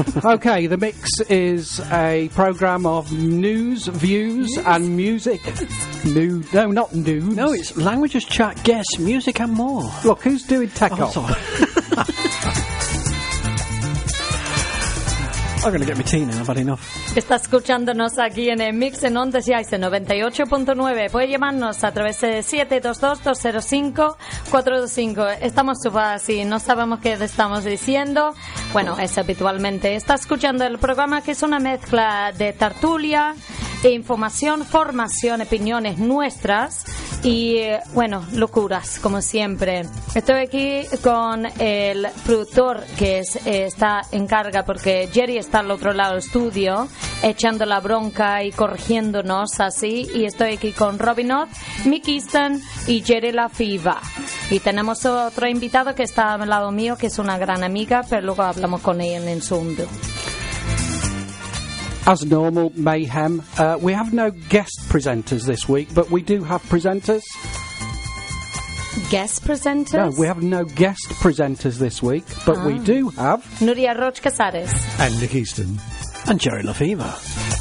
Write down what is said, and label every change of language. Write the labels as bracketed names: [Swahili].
[English] Okay, The Mix is a programme of news, views and music. No, not news. No, it's languages, chat, guests, music and more. Look, who's doing tech off? Sorry. I'm going to get my tea now, I've had enough. [Spanish] Está escuchándonos aquí en el Mix en Ondas Yaitse 98.9. Puede llamarnos a través de 722-205-425. Estamos chupadas y no sabemos qué estamos diciendo. Bueno, es habitualmente. Está escuchando el programa, que es una mezcla de tertulia, de información, formación, opiniones nuestras y, bueno, locuras, como siempre. Estoy aquí con el productor que es, está en carga porque Jerry está al otro lado del estudio echando la bronca y corrigiéndonos así. Y estoy aquí con Robin Ott, Mick Easton y Jerry Lafiva. Y tenemos otro invitado que está al lado mío, que es una gran amiga, pero luego hablamos con ella en el segundo. [English] As normal, mayhem. We have no guest presenters this week, but we do have presenters. Guest presenters? No, we have no guest presenters this week, but we do have... Nuria Roch Casares. And Nick Easton. And Jerry Lafiva.